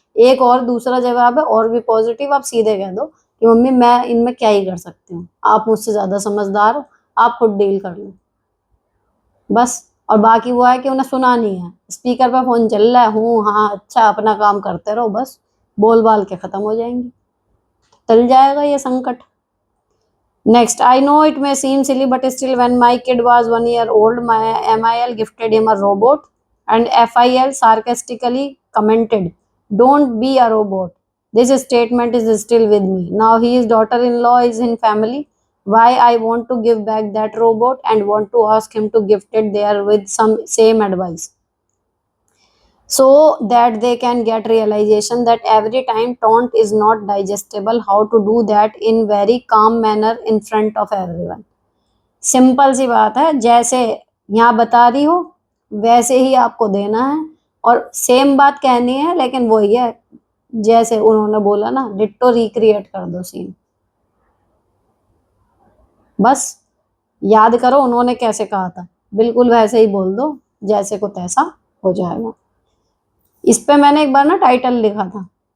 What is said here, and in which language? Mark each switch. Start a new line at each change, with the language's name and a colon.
Hindi: एक और दूसरा जवाब है और भी पॉजिटिव, आप सीधे कह दो कि मम्मी मैं इनमें क्या ही कर सकती हूँ, आप मुझसे ज्यादा समझदार हो, आप खुद डील कर लो, बस। और बाकी वो है कि उन्हें सुना नहीं है, स्पीकर पे फोन चल रहा है, हूँ हाँ अच्छा, अपना काम करते रहो, बस बोल बाल के खत्म हो जाएंगी, टल जाएगा ये संकट।
English: Next, I know it may seem silly but still when my kid was 1 year old, my MIL gifted him a robot and FIL sarcastically commented, "Don't be a robot." This statement is still with me. Now his daughter-in-law is in family. Why I want to give back that robot and want to ask him to gift it there with some same advice, so that they can get realization that every time taunt is not digestible. How to do that in very calm manner in front of everyone.
Hindi: Simple सी बात है, जैसे यहाँ बता रही हो वैसे ही आपको देना है, और सेम बात कहनी है, लेकिन वही है जैसे उन्होंने बोला ना, डिट्टो रिक्रिएट कर दो सीन। बस याद करो उन्होंने कैसे कहा था, बिल्कुल वैसे ही बोल दो, जैसे को तैसा हो जाएगा। इस पे मैंने एक बार ना टाइटल लिखा था,